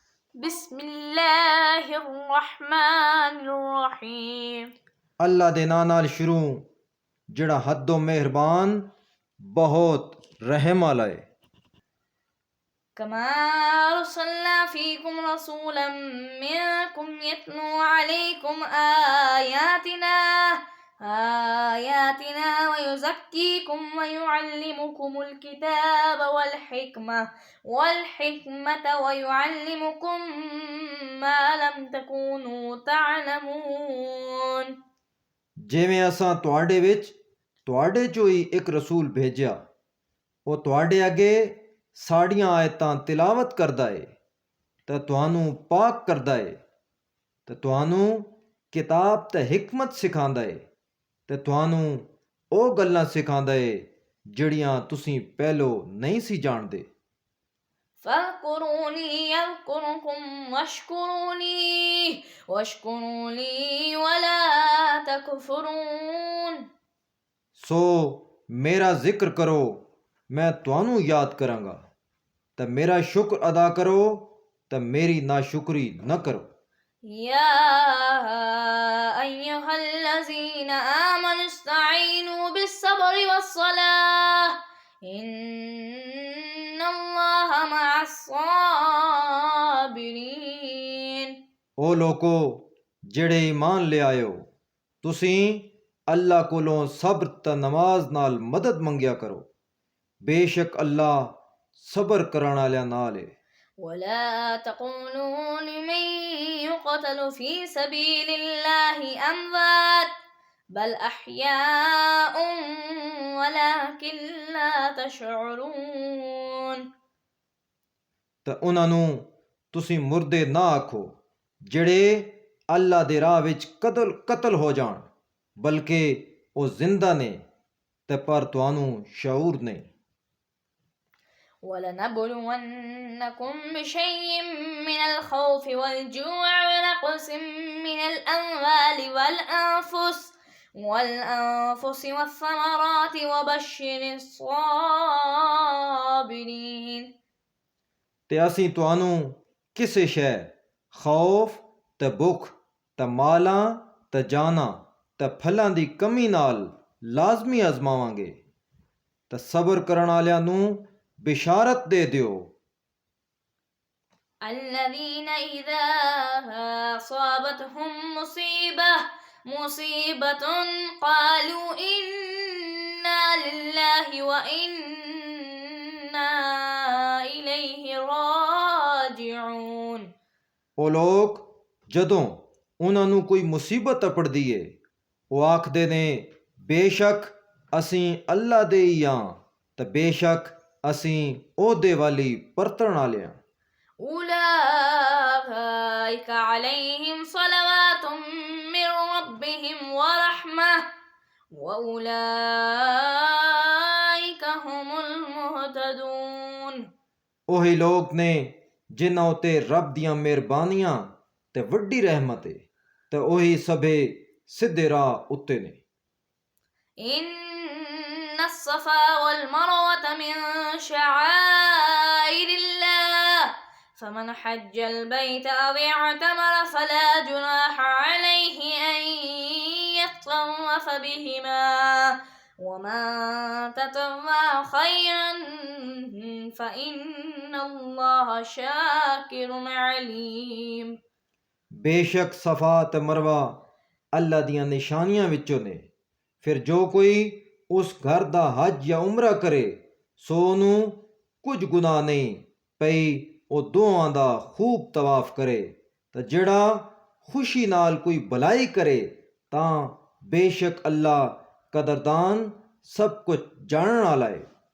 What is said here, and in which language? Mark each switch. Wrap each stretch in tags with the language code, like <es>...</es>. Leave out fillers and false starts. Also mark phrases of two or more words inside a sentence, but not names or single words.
<ar>بسم اللہ الرحمن الرحیم.</ar> <pa>اللہ دے ناں نال شروع جڑا حد و مہربان بہت رحم والا ہے.</pa> <ar>کما ارسلنا فیکم رسولا منکم یتلو علیکم آیاتنا ویزکیکم ویعلمکم الکتاب والحکمة ویعلمکم ما لم تکونوا تعلمون.</ar> <pa>جویں اساں تواڈے وچ تواڈے چوں ہی ایک رسول بھیجیا، وہ تواڈے اگے ساڑیاں آیتاں تلاوت کردا ہے تے تانوں پاک کردا ہے تے تانوں کتاب تے حکمت سکھاندا ہے تے تانوں او گلاں سکھاندا ہے جڑیاں تسی پہلو نہیں سی جاندے.</pa> <ar>فاذکرونی اذکرکم واشکروا لی ولا تکفرون.</ar> <pa>سو میرا ذکر کرو، میں تانوں یاد کراں گا، تے میرا شکر ادا کرو تے میری ناشکری نہ کرو.</pa> <ar>یا ایھا الذین آمنوا استعینوا بالصبر والصلاۃ ان اللہ مع الصابرین.</ar> <pa>او لوکو جڑے ایمان لے آئے ہو، تسیں اللہ کولوں صبر تے نماز نال مدد منگیا کرو، بے شک اللہ صبر کرن والیاں نال ہے.</pa> <ar>ولا تقولوا لمن يقتل في سبيل الله أموات بل أحياء ولكن لا تشعرون.</ar> <pa>تے انہاں نوں تسی مردے نہ آکھو جڑے اللہ دے راہ وچ قتل ہو جان، بلکہ او زندہ نے تے پر تانوں شعور نہیں.</pa> <ar>وَلَنَبْلُوَنَّكُمْ بِشَيْءٍ مِّنَ الْخَوْفِ وَالْجُوعِ وَنَقْصٍ مِّنَ الْأَمْوَالِ وَالْأَنفُسِ وَالثَّمَرَاتِ وَبَشِّرِ الصَّابِرِينَ.</ar> <pa>تے اسیں تانوں کسے شے خوف تے بھکھ تے مالاں تے جاناں تے پھلاں دی کمی نال لازمی آزماواں گے تے صبر کرن والیاں نوں بشارت دے دیو.</pa> <ar>الذين إذا أصابتهم مصيبة قالوا إنا لله وإنا إليه راجعون.</ar> <pa>او لوگ جدوں انہاں نوں کوئی مصیبت اپڑدی ہے او آکھدے نے بے شک اسیں اللہ دے ہی ہاں تے بے شک اسیں او دے والی پرتن والے ہاں.</pa> <ar>أولئك عليهم صلوات من ربهم ورحمة وأولئك هم المهتدون.</ar> <pa>اوہی لوگ نے جنہاں اُتے رب دیاں مہربانیاں تے وڈی رحمت ہے تے اوہی سبھے سدھے راہ اُتے نے.</pa> <ar>إن الصفا والمروة من شعائر الله فمن حج البيت أو اعتمر فلا جناح عليه أن يطوف بهما ومن تطوع خيرا فإن الله شاكر عليم.</ar> <pa>بے شک صفا تے مروہ اللہ دیاں نشانیاں وچوں نے، پھر جو کوئی اس گھر دا حج یا عمرہ کرے سو انوں کچھ گناہ نہیں پئی او دوہاں دا خوب طواف کرے تے جڑا خوشی نال کوئی بھلائی کرے تاں بے شک اللہ قدردان سب کچھ جانن والا ہے.</pa>